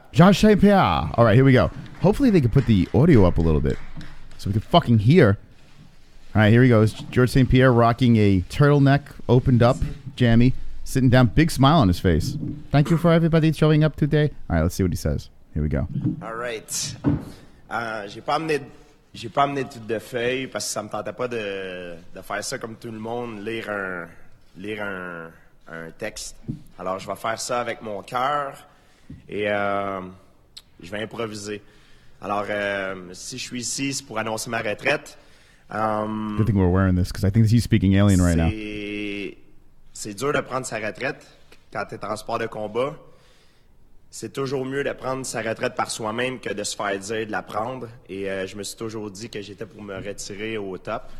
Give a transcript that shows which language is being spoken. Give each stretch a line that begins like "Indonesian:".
English: Georges St-Pierre. All right, here we go. Hopefully they can put the audio up a little bit so we can fucking hear. All right, here he goes. Georges St-Pierre rocking a turtleneck, opened up, jammy, sitting down, big smile on his face. Thank you for everybody showing up today. All right, let's see what he says. Here we go. All right.
French: J'ai pas amené de feuilles parce que ça me tentait pas de faire ça comme tout le monde, lire un texte. Alors, je vais faire ça avec mon cœur et je vais improviser. Alors, si je suis ici, c'est pour annoncer ma retraite.
English: Good thing we're wearing this because I think he's speaking alien right now.
French: C'est dur de prendre sa retraite quand tu es en sport de combat. C'est toujours mieux de prendre sa retraite par soi-même que de se faire dire de la prendre. Et je me suis toujours dit que j'étais pour me retirer au top.